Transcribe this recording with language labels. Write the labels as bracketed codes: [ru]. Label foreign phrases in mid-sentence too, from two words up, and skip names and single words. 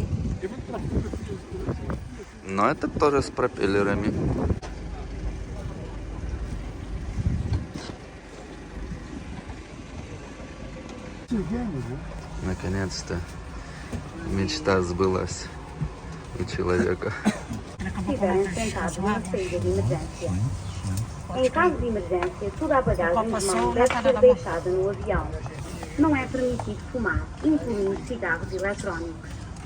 [ru] Но этот тоже с пропеллерами. Наконец-то мечта сбылась у человека. [pt] Estiverem sentados numa saída de emergência. Em caso de emergência, toda a bagagem de mão deve ser deixada no avião. Não é permitido fumar, incluindo cigarros eletrónicos.